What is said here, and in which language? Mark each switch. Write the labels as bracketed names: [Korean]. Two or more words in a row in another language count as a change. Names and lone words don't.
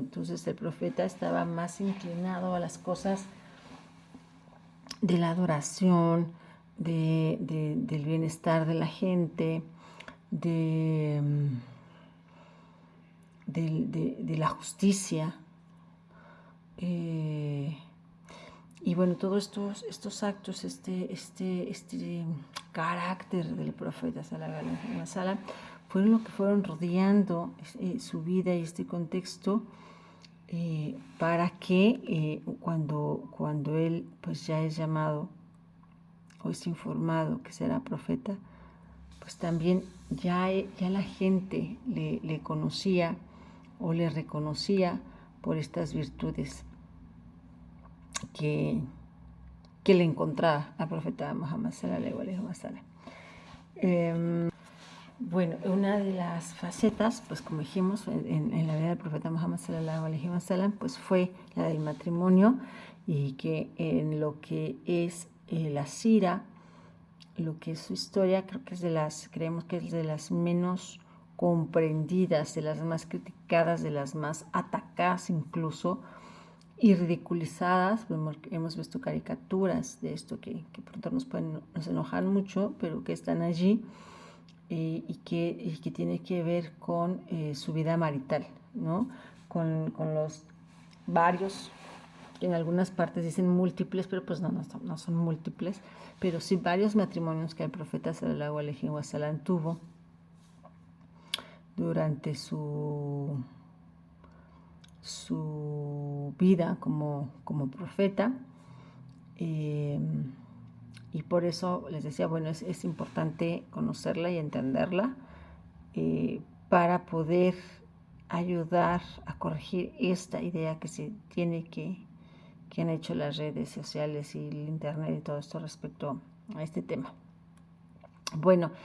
[Spanish] Entonces el profeta estaba más inclinado a las cosas de la adoración, del bienestar de la gente, de la justicia. Y bueno, todos estos actos, este carácter del profeta [Arabic] صلى الله عليه وسلم [Spanish] fueron lo que fueron rodeando su vida y este contexto, para que cuando él pues ya es llamado o es informado que será profeta, pues también ya la gente le conocía o le reconocía por estas virtudes que le encontraba al profeta Muhammad [Arabic] صلى الله عليه وسلم. [Spanish] Bueno, una de las facetas, pues como dijimos, en la vida del profeta Muhammad [Arabic] صلى الله عليه وسلم, [Spanish] pues fue la del matrimonio, y que en lo que es la sira, lo que es su historia, creemos que es de las menos comprendidas, de las más criticadas, de las más atacadas incluso, y ridiculizadas. Hemos visto caricaturas de esto que pronto nos enojan mucho, pero que están allí, y que tiene que ver con su vida marital, ¿no? Con los varios, que en algunas partes dicen múltiples, pero pues no son múltiples, pero sí varios matrimonios que el profeta [Arabic] صلى الله عليه وسلم [Spanish] tuvo durante su vida como profeta, y por eso les decía, bueno, es importante conocerla y entenderla, para poder ayudar a corregir esta idea que se tiene, que han hecho las redes sociales y el internet y todo esto respecto a este tema.